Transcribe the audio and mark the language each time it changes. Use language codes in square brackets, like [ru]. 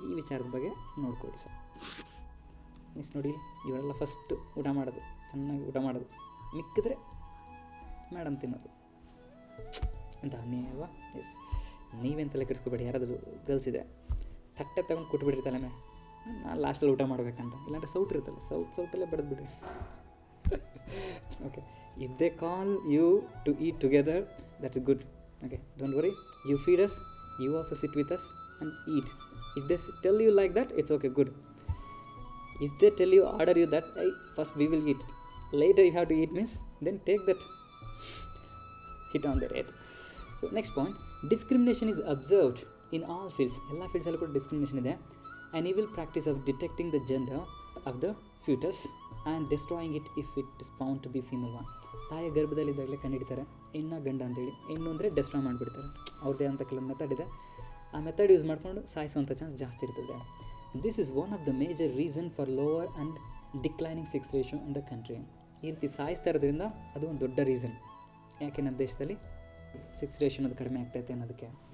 [kn] ಈ ವಿಚಾರದ ಬಗ್ಗೆ ನೋಡ್ಕೊಳ್ಳಿ ಸರ್. ನೆಕ್ಸ್ಟ್ ನೋಡಿ, ಇವರೆಲ್ಲ ಫಸ್ಟ್ ಊಟ ಮಾಡೋದು, ಚೆನ್ನಾಗಿ ಊಟ ಮಾಡೋದು, ಮಿಕ್ಕಿದ್ರೆ ಮೇಡಮ್ ತಿನ್ನೋದು ಅಂತ ಅನ್ಯಾಯ ಅಲ್ವಾ? ಎಸ್, ನೀವೆಂತೆಲ್ಲ ಕೆಡಿಸ್ಕೋಬೇಡಿ. ಯಾರಾದರೂ ಗರ್ಲ್ಸ್ ಇದೆ, ತಟ್ಟೆ ತಗೊಂಡು ಕೊಟ್ಬಿಡ್ರಿ ತಲೆ ಮೇಲೆ, ನಾನು ಲಾಸ್ಟಲ್ಲಿ ಊಟ ಮಾಡ್ಬೇಕಂತ. ಇಲ್ಲಾಂದರೆ ಸೌಟ್ ಇರುತ್ತಲ್ಲ, ಸೌಟಲ್ಲೇ ಬಡಿದ್ಬಿಡ್ರಿ. [en] Okay, if they call you to eat together, that's good. Okay, don't worry, you feed us, you also sit with us and eat. If they tell you like that, it's okay, good. If they tell you, order you that, hey, first we will eat, later you have to eat, means then take that hit on their head. So next point, discrimination is observed in all fields. [kn] ಎಲ್ಲ ಫೀಲ್ಡ್ಸಲ್ಲೂ ಕೂಡ discrimination ಇದೆ. [en] An evil practice of detecting the gender of the fetus and destroying it if it is found to be female one. [kn] ತಾಯಿಯ ಗರ್ಭದಲ್ಲಿದ್ದಾಗಲೇ ಕಂಡುಹಿಡಿತಾರೆ ಹೆಣ್ಣ ಗಂಡ ಅಂತೇಳಿ. ಹೆಣ್ಣು ಅಂದರೆ destroy ಮಾಡಿಬಿಡ್ತಾರೆ. ಅವ್ರದ್ದೇ ಅಂತ ಕೆಲವು ಮೆಥಡ್ ಇದೆ. ಆ ಮೆಥಡ್ ಯೂಸ್ ಮಾಡಿಕೊಂಡು ಸಾಯಿಸುವಂಥ ಚಾನ್ಸ್ ಜಾಸ್ತಿ ಇರ್ತದೆ. [en] This is one of the major reason for lower and declining sex ratio in the country. [kn] ಈ ರೀತಿ ಸಾಯಿಸ್ತಾ ಇರೋದ್ರಿಂದ ಅದು ಒಂದು ದೊಡ್ಡ ರೀಸನ್ ಯಾಕೆ ನಮ್ಮ ದೇಶದಲ್ಲಿ ಸೆಕ್ಸ್ ಅನ್ನೋದು ಕಡಿಮೆ ಆಗ್ತೈತೆ ಅನ್ನೋದಕ್ಕೆ.